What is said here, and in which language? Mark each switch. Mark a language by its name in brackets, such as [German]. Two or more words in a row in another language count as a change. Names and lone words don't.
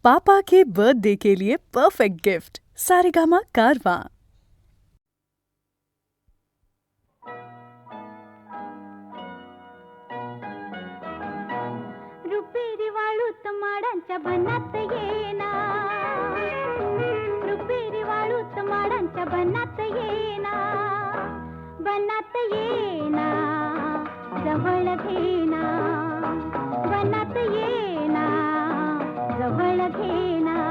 [Hindi] पापा के बर्थडे के लिए परफेक्ट गिफ्ट सारेगामा कारवां। [Marathi] रुपेरी वाळूत माडांच्या बनात येना, रुपेरी वाळूत माडांच्या बनात येना, बनात येना, जवळ घेना, बनात येना, जवळ घेना,